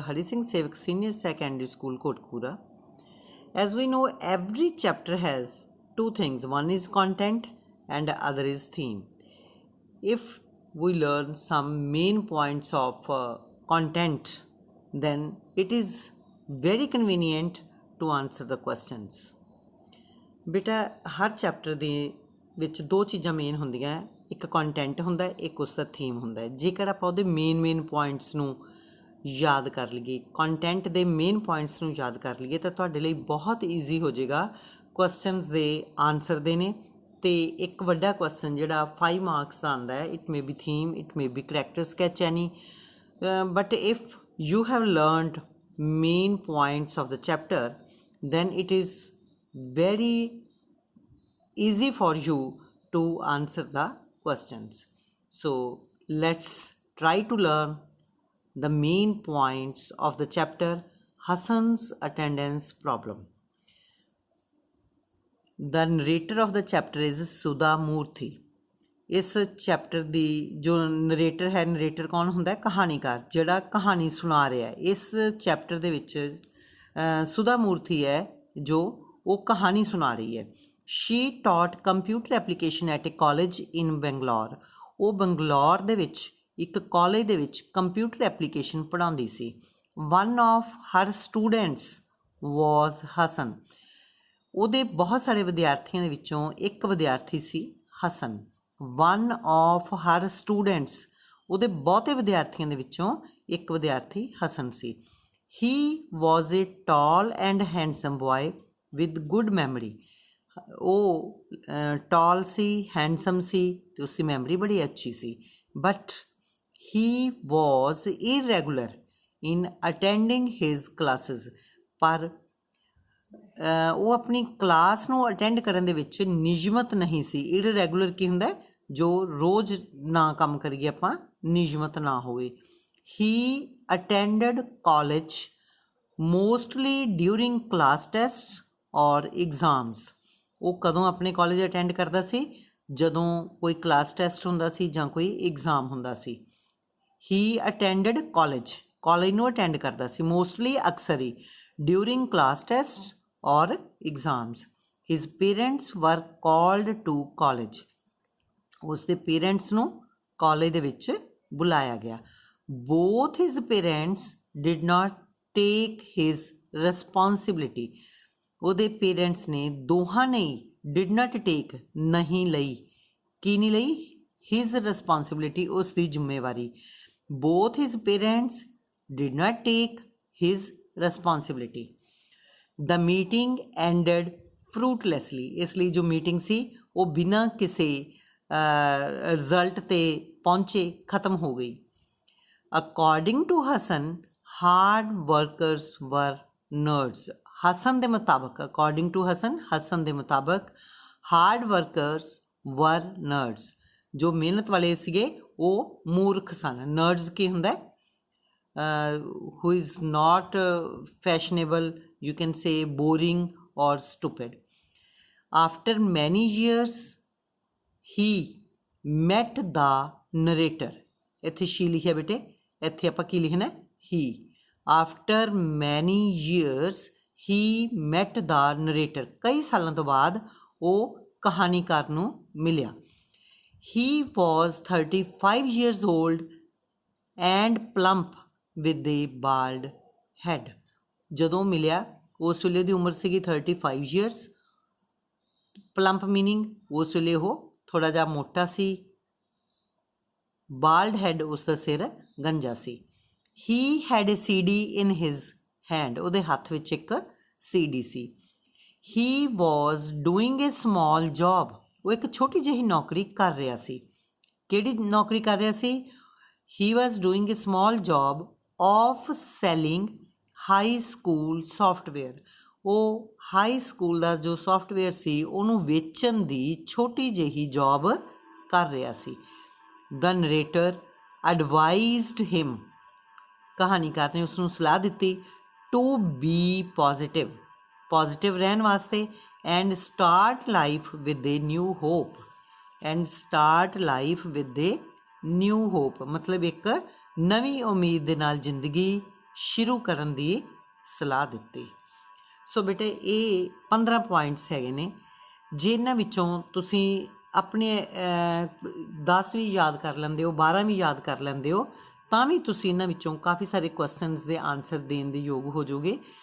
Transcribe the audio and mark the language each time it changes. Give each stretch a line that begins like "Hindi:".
English: Hari Singh Sevak Senior Secondary School, Kotkpura. As we know, every chapter has two things. One is content and the other is theme. If we learn some main points of content, then it is very convenient to answer the questions.
Punjabi: ਬੇਟਾ ਹਰ chapter ਦੇ ਵਿੱਚ ਦੋ ਚੀਜ਼ਾਂ main ਹੁੰਦੀਆਂ, ਇੱਕ content ਹੁੰਦਾ, ਇੱਕ ਉਸ ਦਾ ਥੀਮ ਹੁੰਦਾ। ਜੇਕਰ ਆਪਾਂ ਉਹਦੇ ਮੇਨ ਪੁਆਇੰਟਸ ਨੂੰ ਯਾਦ ਕਰ ਲਈਏ, ਕੰਟੈਂਟ ਦੇ ਮੇਨ ਪੁਆਇੰਟਸ ਨੂੰ ਯਾਦ ਕਰ ਲਈਏ ਤਾਂ ਤੁਹਾਡੇ ਲਈ ਬਹੁਤ ਈਜ਼ੀ ਹੋ ਜਾਏਗਾ ਕੁਐਸਚਨਸ ਦੇ ਆਨਸਰ ਦੇਣੇ। ਅਤੇ ਇੱਕ ਵੱਡਾ ਕੁਐਸਚਨ ਜਿਹੜਾ 5 ਮਾਰਕਸ ਦਾ ਆਉਂਦਾ ਹੈ,
English: It may be theme, it may be character sketch any, but if you have learned main points of the chapter then it is very easy for you to answer the questions. So let's try to learn the main points of the chapter Hassan's attendance problem. The narrator of the chapter is Sudha Murthy.
Punjabi: ਇਸ chapter ਦੀ ਜੋ narrator ਹੈ, narrator ਕੌਣ ਹੁੰਦਾ? ਕਹਾਣੀਕਾਰ, ਜਿਹੜਾ ਕਹਾਣੀ ਸੁਣਾ ਰਿਹਾ। ਇਸ ਚੈਪਟਰ ਦੇ ਵਿੱਚ ਸੁਧਾ ਮੂਰਤੀ ਹੈ ਜੋ ਉਹ ਕਹਾਣੀ ਸੁਣਾ ਰਹੀ ਹੈ।
English: She taught computer application at a college in Bangalore.
Punjabi: ਉਹ ਬੰਗਲੌਰ ਦੇ ਵਿੱਚ ਇੱਕ ਕਾਲਜ ਦੇ ਵਿੱਚ ਕੰਪਿਊਟਰ ਐਪਲੀਕੇਸ਼ਨ ਪੜ੍ਹਾਉਂਦੀ ਸੀ।
English: One of her students was Hassan.
Punjabi: ਉਹਦੇ ਬਹੁਤ ਸਾਰੇ ਵਿਦਿਆਰਥੀਆਂ ਦੇ ਵਿੱਚੋਂ ਇੱਕ ਵਿਦਿਆਰਥੀ ਸੀ Hasan.
English: one of her students,
Punjabi: ਉਹਦੇ ਬਹੁਤੇ ਵਿਦਿਆਰਥੀਆਂ ਦੇ ਵਿੱਚੋਂ ਇੱਕ ਵਿਦਿਆਰਥੀ ਹਸਨ ਸੀ।
English: He was a tall and handsome boy with good memory.
Punjabi: ਉਹ ਟਾਲ ਸੀ, ਹੈਂਡਸਮ ਸੀ ਅਤੇ ਉਸਦੀ ਮੈਮਰੀ ਬੜੀ ਅੱਛੀ ਸੀ।
English: But he was irregular in attending his classes.
Punjabi: ਪਰ ਉਹ ਆਪਣੀ ਕਲਾਸ ਨੂੰ ਅਟੈਂਡ ਕਰਨ ਦੇ ਵਿੱਚ ਨਿਯਮਤ ਨਹੀਂ ਸੀ। ਇਰਰੈਗੂਲਰ ਕੀ ਹੁੰਦਾ? ਜੋ ਰੋਜ਼ ਨਾ ਕੰਮ ਕਰੀਏ ਆਪਾਂ, ਨਿਯਮਤ ਨਾ ਹੋਵੇ।
English: He attended college mostly during class tests or exams.
Punjabi: ਉਹ ਕਦੋਂ ਆਪਣੇ ਕਾਲਜ ਅਟੈਂਡ ਕਰਦਾ ਸੀ? ਜਦੋਂ ਕੋਈ ਕਲਾਸ ਟੈਸਟ ਹੁੰਦਾ ਸੀ ਜਾਂ ਕੋਈ ਐਗਜ਼ਾਮ ਹੁੰਦਾ ਸੀ।
English: He attended college,
Punjabi: ਕਾਲਜ ਨੂੰ ਅਟੈਂਡ ਕਰਦਾ ਸੀ ਮੋਸਟਲੀ, ਅਕਸਰ ਹੀ,
English: during class tests or exams. His parents were called to college.
Punjabi: ਉਸਦੇ ਪੇਰੈਂਟਸ ਨੂੰ ਕਾਲਜ ਦੇ ਵਿੱਚ ਬੁਲਾਇਆ ਗਿਆ।
English: Both his parents did not take his responsibility.
Punjabi: ਉਹਦੇ ਪੇਰੈਂਟਸ ਨੇ, ਦੋਹਾਂ ਨੇ
English: did not take,
Punjabi: ਨਹੀਂ ਲਈ। ਕੀ ਨਹੀਂ ਲਈ?
English: his responsibility,
Punjabi: ਉਸ ਦੀ ਜ਼ਿੰਮੇਵਾਰੀ।
English: Both his parents did not take his responsibility. The meeting ended fruitlessly.
Punjabi: ਇਸ ਲਈ ਜੋ ਮੀਟਿੰਗ ਸੀ ਉਹ ਬਿਨਾਂ ਕਿਸੇ ਰਿਜ਼ਲਟ 'ਤੇ ਪਹੁੰਚੇ ਖਤਮ ਹੋ ਗਈ।
English: According to Hassan, hard workers were nerds.
Punjabi: Hasan ਦੇ ਮੁਤਾਬਕ,
English: according to Hassan, Hassan ਦੇ ਮੁਤਾਬਕ hard workers were nerds.
Punjabi: ਜੋ ਮਿਹਨਤ ਵਾਲੇ ਸੀਗੇ ਉਹ ਮੂਰਖ ਸਨ। nerds ਕੀ ਹੁੰਦਾ?
English: who is not fashionable, you can say boring or stupid. After many years, he met the narrator.
Punjabi: ਇੱਥੇ she ਲਿਖਿਆ ਬੇਟੇ, ਇੱਥੇ ਆਪਾਂ ਕੀ ਲਿਖਣਾ?
English: he. After many years, he met the narrator.
Punjabi: ਕਈ ਸਾਲਾਂ ਤੋਂ ਬਾਅਦ ਉਹ ਕਹਾਣੀਕਾਰ ਨੂੰ ਮਿਲਿਆ।
English: He was 35 years old and plump with a bald head.
Punjabi: ਜਦੋਂ ਮਿਲਿਆ ਉਸ ਵੇਲੇ ਦੀ ਉਮਰ ਸੀਗੀ 35 years. ਪਲੰਪ ਮੀਨਿੰਗ ਉਸ ਵੇਲੇ ਉਹ ਥੋੜ੍ਹਾ ਜਿਹਾ ਮੋਟਾ ਸੀ। ਬਾਲਡ ਹੈਡ, ਉਸ ਦਾ ਸਿਰ ਗੰਜਾ ਸੀ।
English: He had a CD in his hand.
Punjabi: ਉਹਦੇ ਹੱਥ ਵਿੱਚ ਇੱਕ CD ਸੀ।
English: He was doing a small job.
Punjabi: ਉਹ ਇੱਕ ਛੋਟੀ ਜਿਹੀ ਨੌਕਰੀ ਕਰ ਰਿਹਾ ਸੀ। ਕਿਹੜੀ ਨੌਕਰੀ ਕਰ ਰਿਹਾ ਸੀ?
English: He was doing a small job of selling high school software.
Punjabi: ਉਹ ਹਾਈ ਸਕੂਲ ਦਾ ਜੋ ਸੋਫਟਵੇਅਰ ਸੀ ਉਹਨੂੰ ਵੇਚਣ ਦੀ ਛੋਟੀ ਜਿਹੀ ਜੋਬ ਕਰ ਰਿਹਾ ਸੀ।
English: The narrator advised him.
Punjabi: ਕਹਾਣੀਕਾਰ ਨੇ ਉਸਨੂੰ ਸਲਾਹ ਦਿੱਤੀ
English: to be positive,
Punjabi: ਪੋਜ਼ੀਟਿਵ ਰਹਿਣ ਵਾਸਤੇ,
English: and start life with a new hope, and start life with a
Punjabi: new hop ਮਤਲਬ ਇੱਕ ਨਵੀਂ ਉਮੀਦ ਦੇ ਨਾਲ ਜ਼ਿੰਦਗੀ ਸ਼ੁਰੂ ਕਰਨ ਦੀ ਸਲਾਹ ਦਿੱਤੀ। ਸੋ ਬੇਟੇ ਇਹ 15 ਪੁਆਇੰਟਸ ਹੈਗੇ ਨੇ, ਜੇ ਇਹਨਾਂ ਵਿੱਚੋਂ ਤੁਸੀਂ ਆਪਣੇ 10 ਵੀ ਯਾਦ ਕਰ ਲੈਂਦੇ ਹੋ, 12 ਵੀ ਯਾਦ ਕਰ ਲੈਂਦੇ ਹੋ, ਤਾਂ ਵੀ ਤੁਸੀਂ ਇਹਨਾਂ ਵਿੱਚੋਂ ਕਾਫੀ ਸਾਰੇ ਕੁਐਸਚਨਸ ਦੇ ਆਨਸਰ ਦੇਣ ਦੇ ਯੋਗ ਹੋ ਜਾਓਗੇ।